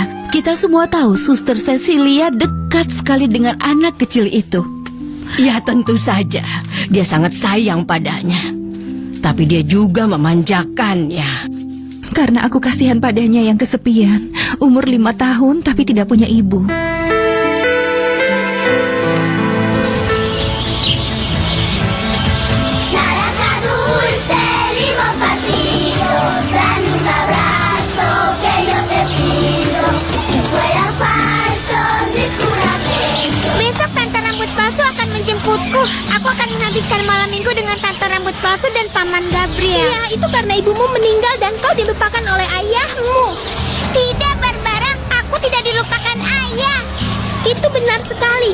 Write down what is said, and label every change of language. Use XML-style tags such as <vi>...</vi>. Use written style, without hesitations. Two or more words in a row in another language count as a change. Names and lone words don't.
<id>Kita semua tahu Suster Cecilia dekat sekali dengan anak kecil itu. Ya tentu saja, dia sangat sayang padanya. Tapi dia juga memanjakannya. Karena aku kasihan padanya yang kesepian. Umur 5 tahun tapi tidak punya ibu.</id> <es>Naranja dulce, limón partido, dame un abrazo que yo te pido. Si fuera falso mi juramento.</es> <id>Besok Tante Rambut Palsu akan menjemputku. Aku akan menghabiskan malam minggu dengan Tante Rambut Palsu dan Paman Gabriel. Ya, itu karena ibumu meninggal dan kau dilupakan oleh ayahmu. Tidak, Barbara. Aku tidak dilupakan ayah. Itu benar sekali.</id>